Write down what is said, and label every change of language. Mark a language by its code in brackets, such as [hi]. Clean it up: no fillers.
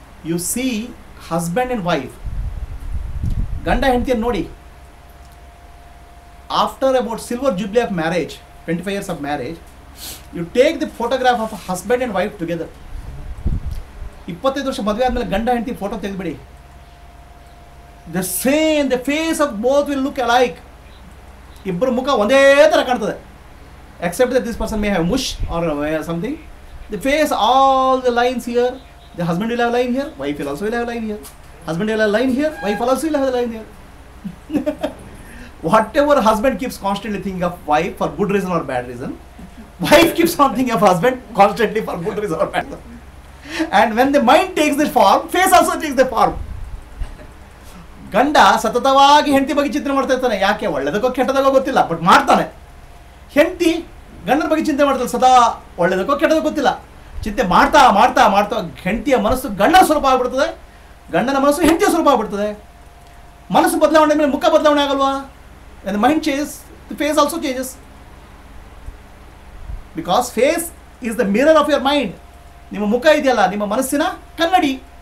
[en] You see husband and wife, [kn] ಗಂಡ ಹೆಂಡತಿಯನ್ನು ನೋಡಿ, [en] after about silver jubilee of marriage, 25 years of marriage, you take the photograph of a husband and wife together. [kn] 25 ವರ್ಷ ಮದುವೆ ಆದಮೇಲೆ ಗಂಡ ಹೆಂಡತಿ photo ತೆಗೆದುಬಿಡಿ. [en] The same, the face of both will look alike. [kn] ಇಬ್ಬರು ಮುಖ ಒಂದೇ ಥರ ಕಾಣ್ತದೆ, [en] except that this person may have mush or something. The face, all the lines here, the husband will have a line here, wife will also have a line here. Husband will have a line here, wife will also have a line here. Whatever husband keeps constantly thinking of wife for good reason or bad reason, wife keeps on thinking of husband constantly for good reason or bad reason. And when the mind takes the form, face also takes the form. [kn] ಗಂಡ ಸತತವಾಗಿ ಹೆಂಡತಿ ಬಗ್ಗೆ ಚಿಂತನೆ ಮಾಡ್ತಾ ಇರ್ತಾನೆ, ಯಾಕೆ ಒಳ್ಳೇದಕ್ಕೋ ಕೆಟ್ಟದಕ್ಕೋ ಗೊತ್ತಿಲ್ಲ, but ಮಾಡ್ತಾನೆ. ಹೆಂಡತಿ ಗಂಡನ ಬಗ್ಗೆ ಚಿಂತೆ ಮಾಡ್ತಾಳೆ, ಸದಾ ಒಳ್ಳೇದಕ್ಕೋ ಕೆಟ್ಟದಕ್ಕೋ ಗೊತ್ತಿಲ್ಲ, ಚಿಂತೆ ಮಾಡ್ತಾ ಮಾಡ್ತಾ ಮಾಡ್ತಾ ಹೆಂಡತಿಯ ಮನಸ್ಸು ಗಂಡನ ಸ್ವರೂಪ ಆಗ್ಬಿಡ್ತದೆ, ಗಂಡನ ಮನಸ್ಸು ಹೆಂಡತಿಯ ಸ್ವರೂಪ ಆಗ್ಬಿಡ್ತದೆ. ಮನಸ್ಸು ಬದಲಾವಣೆ ಮೇಲೆ ಮುಖ ಬದಲಾವಣೆ ಆಗಲ್ವಾ? [en] When the mind changes, the face also changes. Because face is the mirror of your mind. [kn] ನಿಮ್ಮ ಮುಖ ಇದೆಯಲ್ಲ ನಿಮ್ಮ ಮನಸ್ಸಿನ ಕನ್ನಡಿ.